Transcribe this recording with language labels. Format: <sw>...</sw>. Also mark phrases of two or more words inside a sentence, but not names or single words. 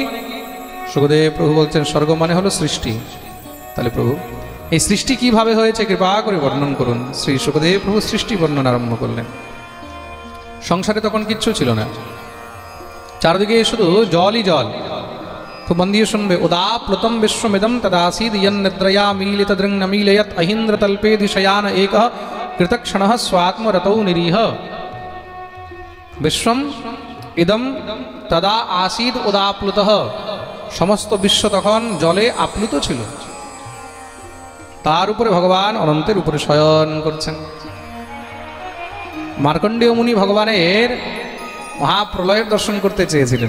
<bn>সুখদেব প্রভু বলছেন স্বর্গ মানে হলো সৃষ্টি। তাহলে প্রভু এই সৃষ্টি কিভাবে হয়েছে কৃপা করে বর্ণন করুন। শ্রী সুখদেব প্রভু সৃষ্টি বর্ণন আরম্ভ করলেন। সংসারে তখন কিচ্ছু ছিল না, চারদিকে শুধু জলই জল। খুব মন দিয়ে শুনবে।</bn> <sa>উদাপ্লুতম বিশ্বমিদম তদাসীদ ইয়ন্নিদ্রয়া মিলিত দৃং ন মিলয়ত অহিন্দ্র তল্পে দিশয়ান একঃ কৃতক্ষণঃ স্বাত্মরতৌ নিরীহ। বিশ্বম ইদম তদা আসীদ উদাপ্লুতঃ।</sa> <bn>সমস্ত বিশ্ব তখন জলে আপ্লুত ছিল। তার উপরে ভগবান অনন্তের উপরে শয়ন করছেন। মার্কণ্ডেয় মুনি ভগবানের মহাপ্রলয়ের দর্শন করতে চেয়েছিলেন।</bn>